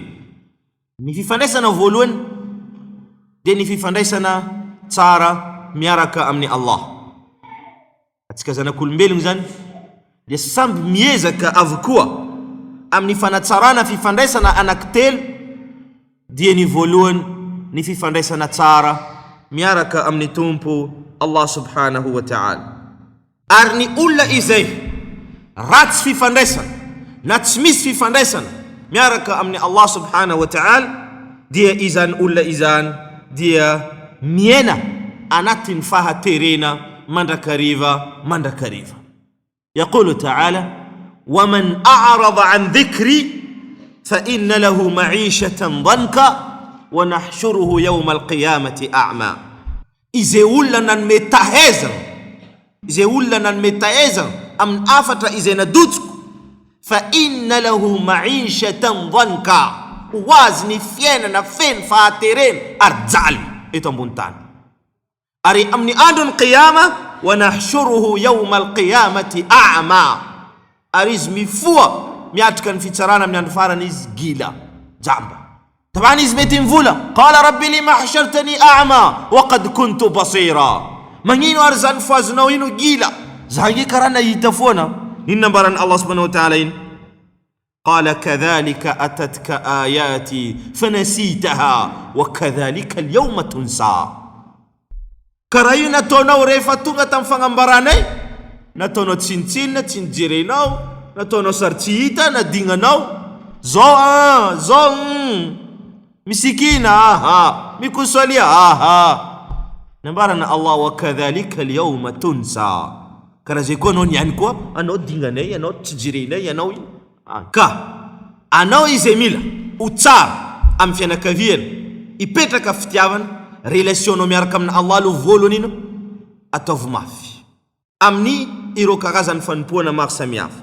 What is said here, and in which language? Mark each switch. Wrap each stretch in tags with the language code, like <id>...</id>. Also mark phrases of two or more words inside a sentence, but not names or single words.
<mg>Ny fifandraisana voalohany dia ny fifandraisana tsara miaraka amin'ny Allah. Atsika zanak'olombelona zany dia samby miezaka avokoa amin'ny fanatsarana fifandraisana anankitelo, dia ny voalohany ny fifandraisana tsara miaraka amin'ny tompo</mg> <ar>الله سبحانه وتعالى.</ar> <mg>Ary ny olona izay ratsy fifandraisana na tsy misy fifandraisana miaraka amin'ny</mg> <ar>الله سبحانه وتعالى,</ar> <mg>dia izany olona izany dia miena anatin'ny fahaterena mandrakariva.</mg> <ar>يقول تعالى ومن أعرض عن ذكري فإن له معيشة ضنكا ونحشره يوم القيامة أعمى.</ar> <mg>Izay olona nanome tahezana amin'ny afatra izay nadotsiko,</mg> <ar>فإن له معيشة ضنكا,</ar> <mg>hoazy ny fiainana feno fahaterena ary jaly eto ambony tany. Ary amin'ny andron'ny qiyama</mg> <ar>ونحشره يوم القيامة أعمى,</ar> <mg>ary izy mifoa miatrika ny fitsarana amin'ny andro farany izy gila jamba. Tabani izy mety mivola</mg> <ar>قال رب لم حشرتني أعمى وقد كنت بصيرا,</ar> <mg>magnino ary zany foazonao ino gila, zany karaha nahita foana. Inona nambarany</mg> <ar>الله سبحانه وتعالى</ar> <mg>iny?</mg> <ar>قال كذلك أتتك آياتي فنسيتها وكذلك اليوم تنسى.</ar> <mg>Karaha io nataonao rehefa tonga tamin'ny fagnambaranay, nataonao tsinitsinina, tsy nijerenao, nataonao sary tsy hita, nadignanao, zao misikina, mikosalia, nambarana Allah</mg> <ar>وكذلك اليوم تنسى.</ar> <mg>Karaha zay koa anao niany koa, anao dinganay, anao tsy jerenay, anao ka anao izay mila ho tsara amin'ny fianakaviana, ipetraka fitiavana, relation miaraka amin'ny Allah lo voalohany ino ataovy mafy amin'ny ireo karazany fanompoana maro samihafa.</mg>